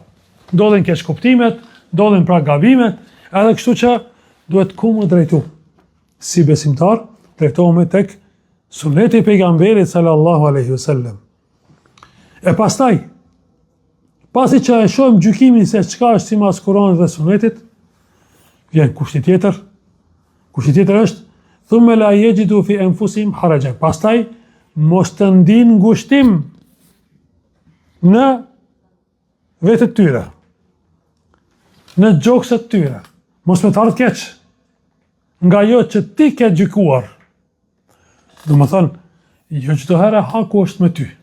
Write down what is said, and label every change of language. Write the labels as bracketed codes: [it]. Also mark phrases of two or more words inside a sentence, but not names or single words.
[sq] Ndodhin keqkuptimet, ndodhin pra gabimet, edhe kështu që duhet ku më drejtu. Si besimtar, drejtohemi tek Suneti pejgamberit [ar] صلى الله عليه وسلم. [sq] E pastaj, pasi që e shohim gjykimin se çka është sipas Kuranit dhe Sunetit, vjen kushti tjetër. Kushti tjetër është [ar] ثم لا يجدوا في أنفسهم حرجا. [sq] Pastaj mos të ndinë ngushtim në vetët tyre, në gjokset tyre. Mos me të ardhë keq nga jo që ti ke gjykuar. Do më thonë, jo që të herë haku është me ty.